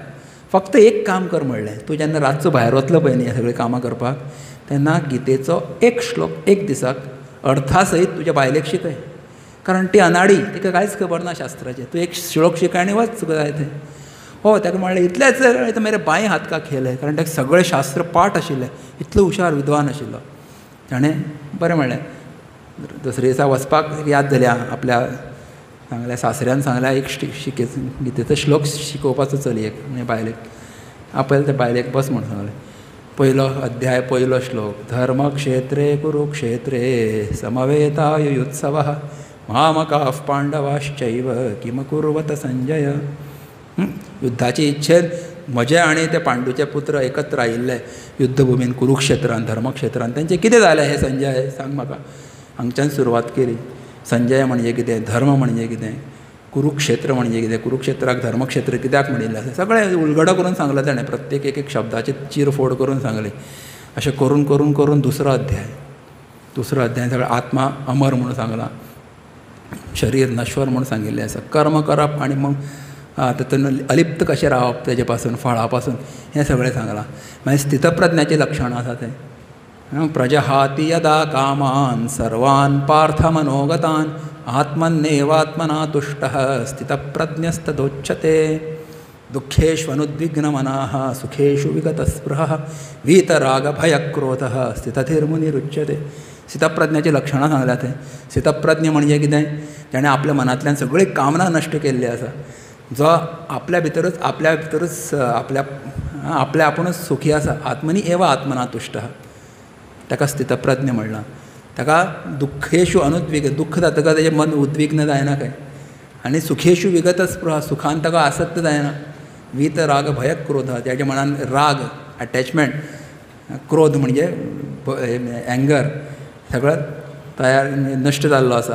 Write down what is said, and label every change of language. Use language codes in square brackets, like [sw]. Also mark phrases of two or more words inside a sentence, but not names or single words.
[kok] फक्त एक काम कर म्हणलें, तूं जेन्ना रातचो भायर वतलो पळय न्ही हें सगळीं कामां करपाक, तेन्ना गितेचो एक श्लोक एक दिसाक अर्था सयत तुज्या बायलेक शिकय. कारण ती अनाडी, तिका कांयच खबर ना शास्त्राचें. तूं एक श्लोक शिकय आनी वच जाय थंय. हो, ताका म्हणलें इतलेंच तर [hi] मेरे बाय हात का खेल है, [kok] कारण ताका सगळें शास्त्र पाठ आशिल्लें, इतलो हुशार विद्वान आशिल्लो. ताणें बरें म्हणलें. दुसरे दिसा वचपाक याद जाली आपल्या सांगल्या सासऱ्यान सांगल्या एक गितेचो श्लोक शिकोवपाचो चलयेक म्हणजे बायलेक. आपयलें त्या बायलेक बस म्हूण सांगलें. पयलो अध्याय, पयलो श्लोक. [sa] धर्मक्षेत्रे कुरुक्षेत्रे समवेतायुत्सवः मामकाः पांडवाश्चैव किम कुर्वत संजय. [kok] युद्धाचे इच्छेन म्हजे आनी ते पांडूचे पुत्र एकत्र आयिल्ले युद्धभुमीन कुरुक्षेत्रान, धर्मक्षेत्रान. तेंचें कितें जालें हें संजय सांग म्हाका. हांगच्यान सुरवात केली. संजय म्हणजे कितें, धर्म म्हणजे कितें, कुरुक्षेत्र म्हणजे कितें, कुरुक्षेत्राक धर्मक्षेत्र कित्याक म्हणिल्लें आसा, सगळें उलगडो करून सांगलें ताणें. प्रत्येक एक शब्दाची चिरफोड करून सांगली. अशें करून करून करून दुसरो अध्याय सगळें आत्मा अमर म्हणून सांगलां, शरीर नश्वर म्हणून सांगिल्लें आसा. कर्म करप आनी मग तातूंत अलिप्त कशें रावप तेजे पासून, फळा पासून, हें सगळें सांगलां. मागीर स्थितप्रज्ञाची लक्षणां आसा तें. [sa] प्रजहाति यदा कामान सर्वान् पार्थ मनोगतान् आत्मन्नेवात्मना तुष्टः स्थितप्रज्ञस्तदोच्यते दुःखेष्वनुद्विग्नमनाः सुखेषु विगतस्पृहः वीतरागभयक्रोधः स्थितधीर्मुनिरुच्यते. [kok] स्थितप्रज्ञाची लक्षणां सांगल्यात थंय. स्थितप्रज्ञ म्हणजे कितें? ताणें आपल्या मनांतल्यान सगळी कामना नश्ट केल्ली आसा. जो आपल्या भितरूच आपल्या आपुणूच सुखी आसा. [sa] आत्मनी एव आत्मना तुष्टः, [kok] ताका स्थितप्रज्ञ म्हणलां. ताका [sa] दुःखेषु अनुद्विग्न, [kok] दुःख जातकच ताचें मन उद्विग्न जायना खंय. आनी [sa] सुखेषु विगतस्पृहा, [kok] सुखान ताका आसक्त जायना. [sa] वीत राग भय क्रोध, [kok] त्याच्या मनान राग अटॅचमेंट, क्रोध म्हणजे एंगर सगळं तयार नश्ट जाल्लो आसा.